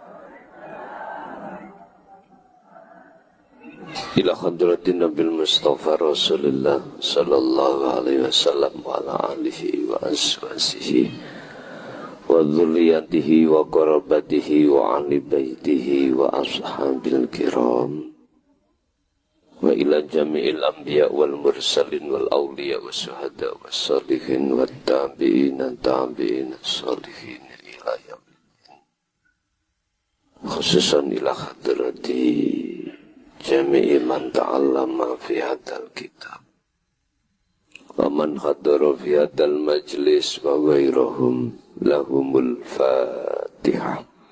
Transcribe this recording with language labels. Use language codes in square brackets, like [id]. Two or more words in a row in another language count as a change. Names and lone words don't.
[ar] إلى حضرة النبي المصطفى رسول الله صلى الله عليه وسلم وعلى آله وأزواجه و ذريته وقرابته وأهل بيته والأصحاب الكرام وإلى جميع الأنبياء والمرسلين والأولياء والشهداء والصالحين والتابعين الصالحين إلى يوم خصوصا إلى حضرة جميع من تعلم في هذا الكتاب ومن حضر في هذا المجلس وغيرهم لهم الفاتحة.